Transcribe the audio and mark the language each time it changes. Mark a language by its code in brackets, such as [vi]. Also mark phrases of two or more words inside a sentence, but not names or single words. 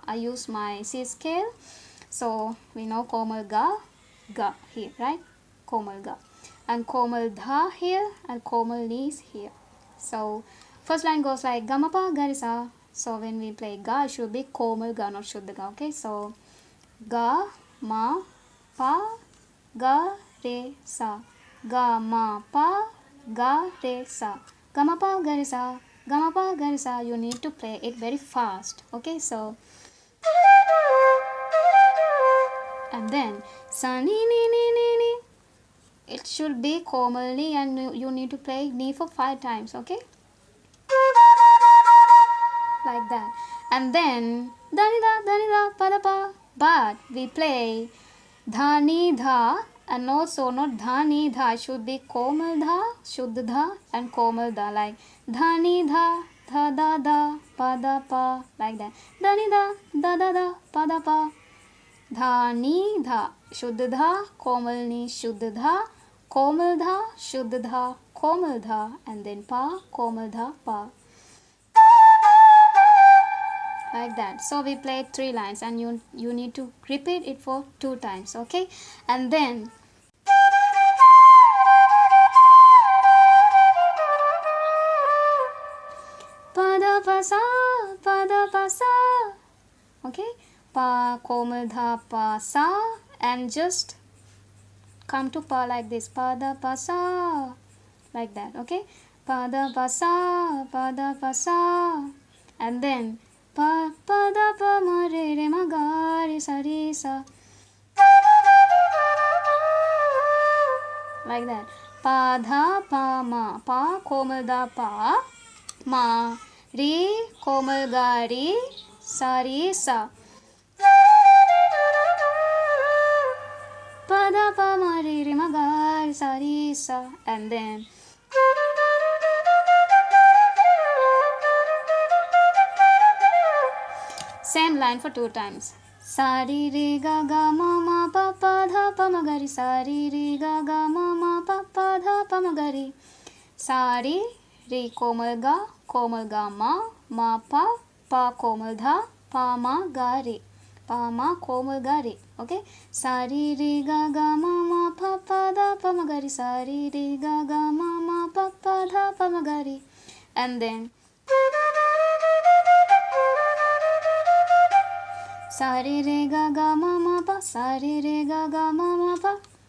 [en] I use my C scale, so we know komal ga here, right? Komal ga, and komal dha here, and komal ni is here. So first line goes like gamapa garisa. So when we play ga, it should be komal ga, not shuddha ga. Okay, so ga, ma, pa, ga, re, sa. Ga, ma, pa, ga, re, sa. Ga, ma, pa, ga, re, sa. Ga, ma, pa, ga, re, sa. You need to play it very fast. Okay, so. And then sa, ni, ni, ni, ni, ni. It should be komal ni, and you need to play ni for 5 times. Okay, like that. And then dani da pa da pa, but we play dhani dha, and also not dhani dha. It should be komal dha, shuddha dha, and komal dha, like dhani dha, dha da da, pa da pa, like that. Dhani da da pa da pa. Dhani dha, shuddha dha, komal ni, shuddha dha, komal dha, shuddha dha, komal dha, and then pa, komal dha, pa. Like that. So we played 3 lines, and you need to repeat it for 2 times. Okay, and then pada pa sa. Okay, pa komal dha pa sa, and just come to pa like this, pada pa sa, like that. Okay, pada pa sa, and then pa da pa ma re re ma ga re sa re sa, like that. Pa dha pa ma, pa komal da pa, ma re komal ga re sa re sa, pa da pa ma re re ma ga re sa re sa, and then same line for 2 times. Sa re re ga ga ma ma pa pa dha pa ma ga re. Sa re re ga ga ma ma pa pa dha pa ma ga re. Sa re re komal ga ma pa komal dha, pa ma ga re, pa ma komal ga re. Okay, sa re re ga ga ma ma pa pa dha pa ma ga re. Sa re re ga ga ma ma pa pa dha pa ma ga re, and then sa re re ga ga ma ma pa, sa re re ga ga ma ma pa,